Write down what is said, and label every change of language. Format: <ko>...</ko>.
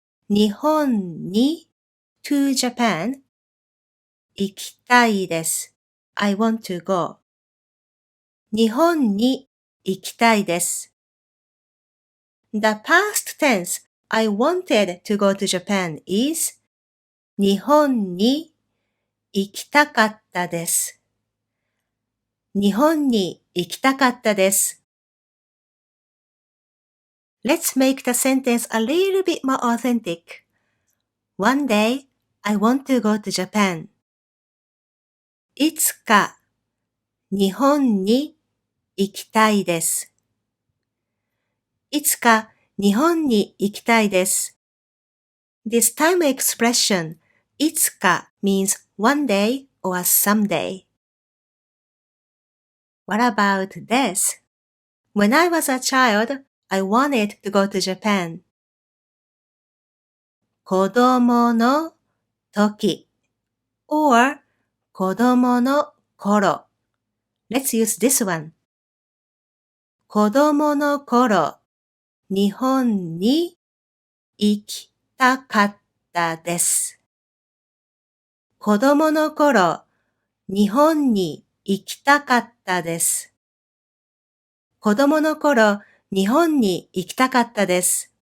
<ja>日本に</ja> <en>to Japan</en> <ja>行きたいです。</ja> <en>I want to go.</en> <ja>日本に行きたいです。</ja> <en>The past tense, I wanted to go to Japan is</en> <ja>日本に行きたかったです。日本に行きたかったです。</ja> <en>Let's make the sentence a little bit more authentic. One day, I want to go to Japan.</en> <ja>いつか日本に行きたいです。いつか日本に行きたいです。</ja> <en>This time expression, いつか means one day or someday. What about this? When I was a child, I wanted to go to Japan. 子供の時 or 子供の頃 Let's use this one.</en> <ja>子供の頃、日本に行きたかったです。子供の頃、日本に行きたかったです。子供の頃、日本に行きたかったです。</ja>